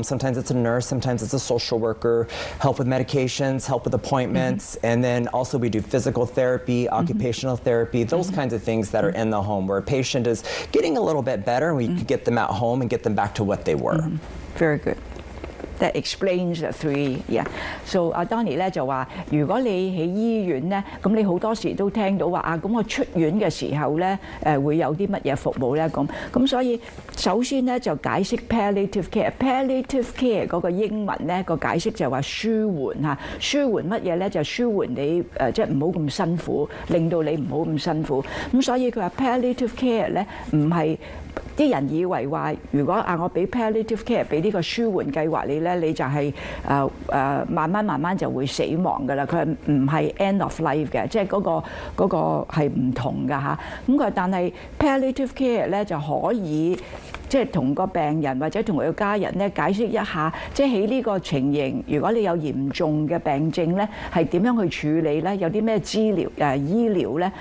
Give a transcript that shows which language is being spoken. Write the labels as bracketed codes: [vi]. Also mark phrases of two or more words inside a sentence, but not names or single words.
[en] Sometimes it's a nurse, sometimes it's a social worker, help with medications, help with appointments, and then also we do physical therapy, occupational therapy, those kinds of things that are in the home where a patient is getting a little bit better and we can get them at home and get them back to what they were. Very good. That explains the three. Yeah. So [yue] 阿 Donnie 咧就話，如果你喺醫院咧，咁你好多時都聽到話啊，咁我出院嘅時候咧，會有啲乜嘢服務咧咁所以首先咧就解釋 [en] palliative care。 palliative care [yue] 嗰個英文咧個解釋就係話舒緩嚇，舒緩乜嘢咧？就舒緩你即係唔好咁辛苦，令到你唔好咁辛苦。咁所以佢話 [en] palliative care [yue] 咧唔係。啲人以為話，如果我俾 [en] palliative care [yue] 俾呢個舒緩計劃你咧，你就係慢慢就會死亡㗎啦。佢唔係 [en] end of life [yue] 嘅，即係嗰個係唔同㗎嚇。咁佢但係 [en] palliative care [yue] 咧就可以。即係同個病人或者同佢嘅家人咧解釋一下，即係喺呢個情形，如果你有嚴重嘅病症咧，係點樣去處理咧？有啲咩醫療咧？